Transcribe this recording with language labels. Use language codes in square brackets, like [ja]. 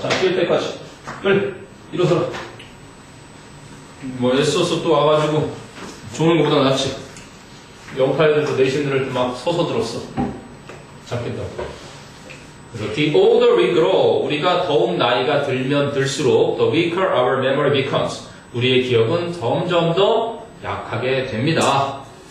[ko] 자, 뛸 때까지 빨리 일어서라. 뭐 애써서 또 와가지고 조는 것보다 낫지. 영파애들도 내신들을 막 서서 들었어. 잡겠다고. 그래서 [en] the older we grow, [ko] 우리가 더욱 나이가 들면 들수록 [en] the weaker our memory becomes. [ko] 우리의 기억은 점점 더 약하게 됩니다.